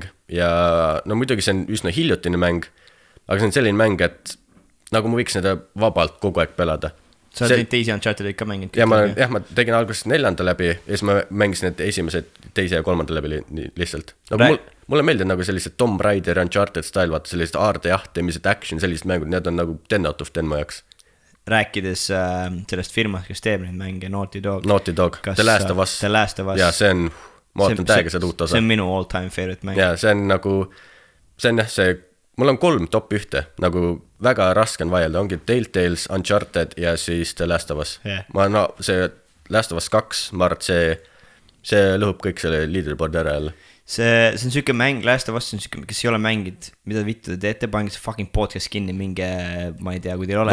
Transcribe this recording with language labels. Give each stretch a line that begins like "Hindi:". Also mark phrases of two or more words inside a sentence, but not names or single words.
Estonian: Ja no muidugi see on üsna hiljutine mäng, aga see on selline mäng, et nagu ma võiks nende vabalt kogu aeg pelada. Sa oled teisi Uncharted'id ka mänginud? Ma tegin alguses 4. läbi ja siis ma mängisin need esimesed 2. ja 3. läbi lihtsalt. Mulle meeldib nagu sellised Tomb Raider, Uncharted style, vaata sellised aardejahtemised, action, sellised mängud, need on nagu
English: 10 out of 10
Estonian: ma jaks. Rääkides sellest firmast, kes teeb neid mänge, Naughty Dog. The Last of Us. Ja see on, ma ootan täiega seda uut osa. See on minu
English: all time favorite
Estonian: mäng. Ja see on nagu, mul on 3 top 1, nagu väga raske on vaielda, ongi Telltales, Uncharted ja siis The Last of Us. See Last of Us 2, ma arvan, see lõhub kõik selle leaderboard ära jälle. See on selline mäng, Last of Us on selline, kes ei ole mängid, mida vittu te teete, pange see
English: fucking podcast
Estonian: kinni mingi, ma ei tea, kui teil ole.